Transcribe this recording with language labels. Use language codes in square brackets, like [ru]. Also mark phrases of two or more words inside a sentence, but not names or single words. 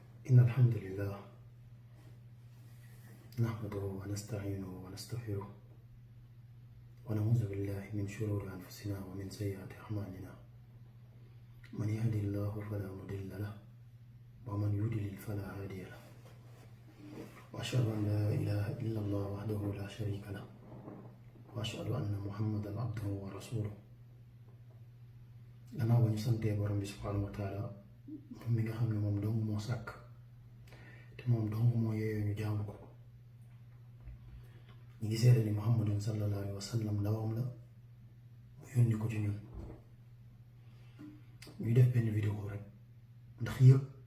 [ar] إن الحمد لله نحمده ونستعينه ونستغفره ونعوذ بالله من شرور أنفسنا ومن سيئات أعمالنا من يهد الله فلا مضل له ومن يضلل فلا هادي له وأشهد أن لا إله إلا الله وحده لا شريك له وأشهد أن محمدا عبده ورسوله [wo] gannaaw ba ñu santee borom bi subhaanahu wa taala moom mi nga xam ne moom dong moo sàkk te moom dong moo yeeyoo ñu jaamu ko ñu ngi seede ni [ar] محمد صلى الله عليه وسلم [wo] ndawam la mu yónni ko ci ñun ñuy def benn vidéo rek ndax yëpp